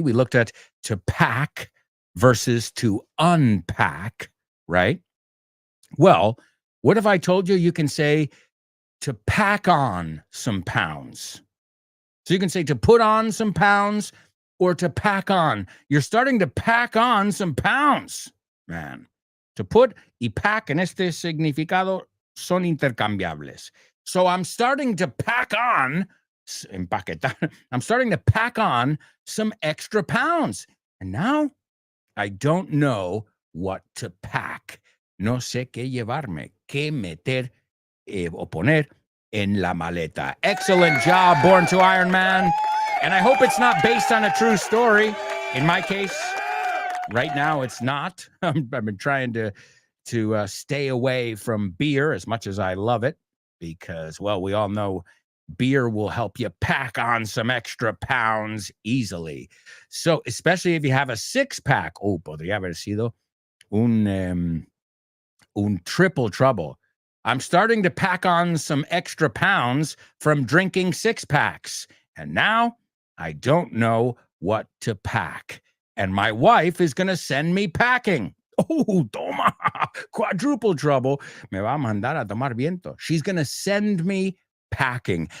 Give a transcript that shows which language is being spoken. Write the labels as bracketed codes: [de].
[en] We looked at to pack versus to unpack, right? Well, what if I told you you can say to pack on some pounds? So you can say to put on some pounds or to pack on. You're starting to pack on some pounds, man. [es] To put y pack en este significado son intercambiables. [en] So I'm starting to pack on, empaquetar, I'm starting to pack on some extra pounds. And now I don't know what to pack. [es] No sé qué llevarme, qué meter o poner en la maleta. [en] Excellent job, Born to Iron Man. And I hope it's not based on a true story. In my case, right now it's not. I've been trying to stay away from beer as much as I love it because, well, we all know beer will help you pack on some extra pounds easily. So, especially if you have a six-pack. [es] Oh, podría haber sido un triple trouble. [en] I'm starting to pack on some extra pounds from drinking six-packs. And now I don't know what to pack. And my wife is going to send me packing. Oh, toma, quadruple trouble. [es] Me va a mandar a tomar viento. [en] She's going to send me packing.